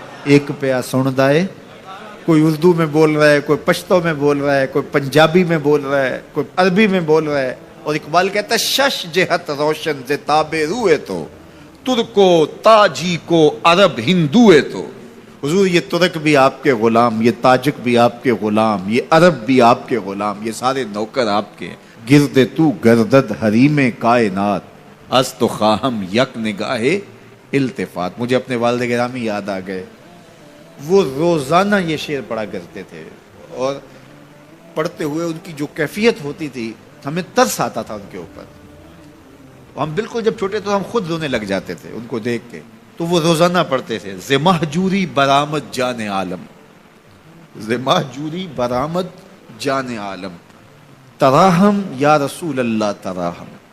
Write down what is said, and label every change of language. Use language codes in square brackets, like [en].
[ur] ایک پیا سن دائے, کوئی اردو میں بول رہا ہے, کوئی پشتو میں بول رہا ہے, کوئی پنجابی میں بول رہا ہے, کوئی عربی میں بول رہا ہے. اور اقبال کہتا ہے [fa] شش جہت روشن سے تابے روئے تو ترکو تاجی کو عرب ہندوئے تو. [ur] حضور یہ ترک بھی آپ کے غلام, یہ تاجک بھی آپ کے غلام, یہ عرب بھی آپ کے غلام, یہ سارے نوکر آپ کے. [fa] گرد تو گردد حریم کائنات از تو خواہم یک نگاہ التفات. [ur] مجھے اپنے والد گرامی یاد آ گئے. وہ روزانہ یہ شعر پڑھا کرتے تھے اور پڑھتے ہوئے ان کی جو کیفیت ہوتی تھی ہمیں ترس آتا تھا ان کے اوپر. ہم بالکل جب چھوٹے تو ہم خود رونے لگ جاتے تھے ان کو دیکھ کے. تو وہ روزانہ پڑھتے تھے [fa] ز مہجوری برآمد جان عالم, ز مہجوری برآمد جان عالم, تراہم یا رسول اللہ تراہم.